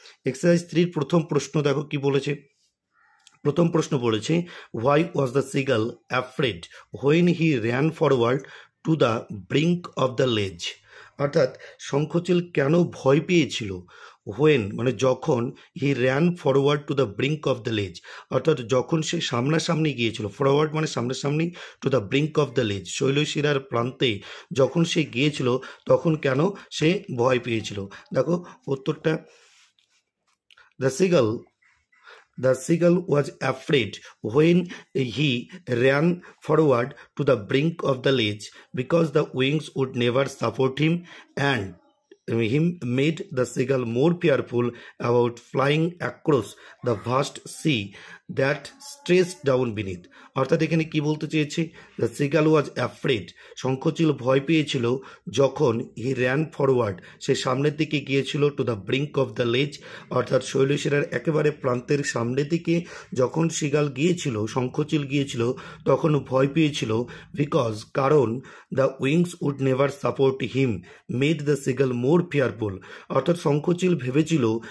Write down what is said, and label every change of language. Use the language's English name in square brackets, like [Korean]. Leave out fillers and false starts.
[Bangla] Exercise 3 প্রথম প্রশ্ন দেখো কি বলেছে। প্রথম প্রশ্ন বলেছে, [English] Why was the seagull afraid when he ran forward to the brink of the ledge. [Bangla] অর্থাৎ শঙ্খচিল কেন ভয় পেয়েছিল হোয়েন মানে যখন [English] he ran forward to the brink of the ledge, [Bangla] অর্থাৎ যখন সে সামনাসামনি গিয়েছিল, ফরওয়ার্ড মানে সামনাসামনি, [English] to the brink of the ledge [Bangla] শৈলশিরার প্রান্তে যখন সে গিয়েছিল তখন কেন সে ভয় পেয়েছিল। দেখো উত্তরটা, [English] The seagull was afraid when he ran forward to the brink of the ledge because the wings would never support him, and him made the seagull more fearful about flying across the vast sea that stretched down beneath. [Bangla] অর্থাৎ এখানে কি বলতে চেয়েছে, [English] the seagull was afraid, [Bangla] Shankhachil ভয় পেয়েছিল যখন [English] he ran forward [Bangla] সে সামনের দিকে গিয়েছিল, [English] to the brink of the ledge [Bangla] অর্থাৎ শৈলশিরার একেবারে প্রান্তের সামনের দিকে যখন সিগাল গিয়েছিল, শঙ্খচিল গিয়েছিল তখন ভয় পেয়েছিল, বিকজ কারণ [English] the wings would never support him made the seagull more fearful, [Bangla] অর্থাৎ শঙ্খচিল ভেবেছিল